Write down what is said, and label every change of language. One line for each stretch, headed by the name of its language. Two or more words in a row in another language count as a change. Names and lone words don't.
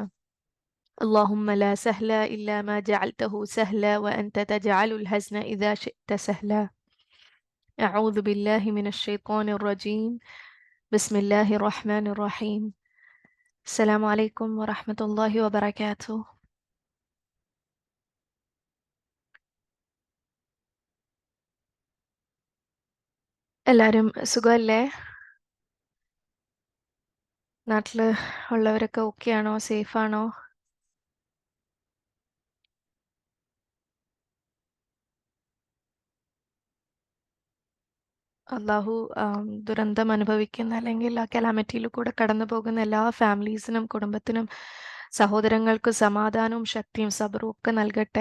Arabic: اللهم لا سهل إلا ما جعلته سهلا وأنت تجعل الحزن إذا شئت سهلا. أعوذ بالله من الشيطان الرجيم. بسم الله الرحمن الرحيم. السلام عليكم ورحمة الله وبركاته.
Malayalam: എല്ലാവരും സുഖമല്ലേ? നാട്ടിൽ ഉള്ളവരൊക്കെ ഓക്കെ ആണോ? സേഫ് ആണോ? അള്ളാഹു ദുരന്തം അനുഭവിക്കുന്ന അല്ലെങ്കിൽ ആ കലാമിറ്റിയിൽ കൂടെ കടന്നു പോകുന്ന എല്ലാ ഫാമിലീസിനും കുടുംബത്തിനും സഹോദരങ്ങൾക്കും സമാധാനവും ശക്തിയും സബറും ഒക്കെ നൽകട്ടെ.